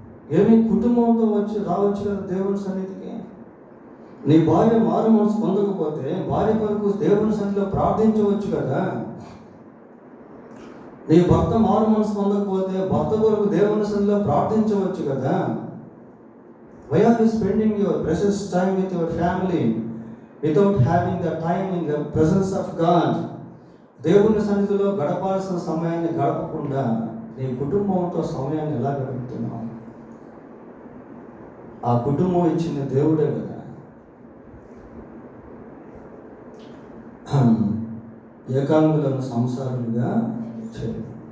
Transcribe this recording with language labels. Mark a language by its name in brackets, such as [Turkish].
[Telugu] ఏమి కుటుంబంతో రావచ్చు కదా దేవుని సన్నిధికి. నీ భార్య మారు మనసు పొందకపోతే భార్య కొరకు దేవుని సన్నిధిలో ప్రార్థించవచ్చు కదా. నీ భర్త మారు మనసు పొందకపోతే భర్త కొరకు దేవుని సన్నిధిలో ప్రార్థించవచ్చు కదా. [English] Why are you spending your precious time with your family without having the time in the presence of God? [Telugu] దేవుని సన్నిధిలో గడపాల్సిన సమయాన్ని గడపకుండా నీ కుటుంబంతో సమయాన్ని ఎలా గడుపుతున్నావు? ఆ కుటుంబం ఇచ్చిన దేవుడే కదా. ఏకాంగులను సంసారులుగా చేయాలి.